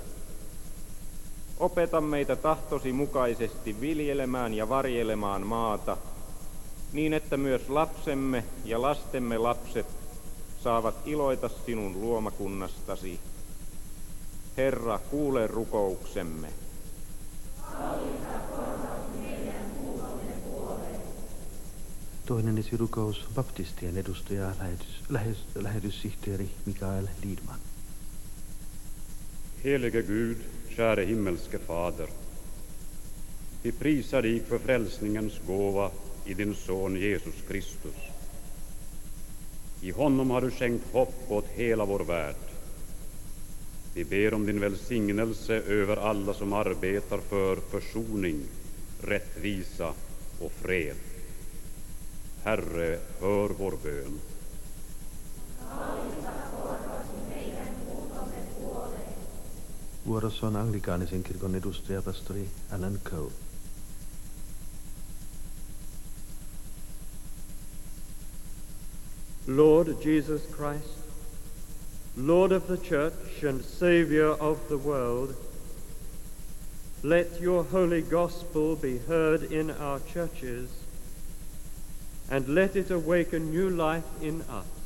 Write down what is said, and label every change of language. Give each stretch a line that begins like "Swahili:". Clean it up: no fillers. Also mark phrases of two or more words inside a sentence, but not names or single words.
Finnish: Opeta meitä tahtosi mukaisesti viljelemään ja varjelemaan maata, niin että myös lapsemme ja lastemme lapset saavat iloita sinun luomakunnastasi. Herra, kuule rukouksemme. Toinen esirukous. Baptistien edustaja lähetyssihteeri Mikael Lidman.
Swedish: Helige Gud, käre himmelske Fader. Vi prisar dig för frälsningens gåva i din son Jesus Kristus. I honom har du skänkt hopp åt hela vår värld. Vi ber om din välsignelse över alla som arbetar för försoning, rättvisa och fred. Herre, hör vår bön.
Finnish: Vuorossa on anglikaanisen kirkon edustaja pastori Alan Cole.
English: Lord Jesus Christ, Lord of the Church and Saviour of the world, let your holy gospel be heard in our churches, and let it awaken new life in us.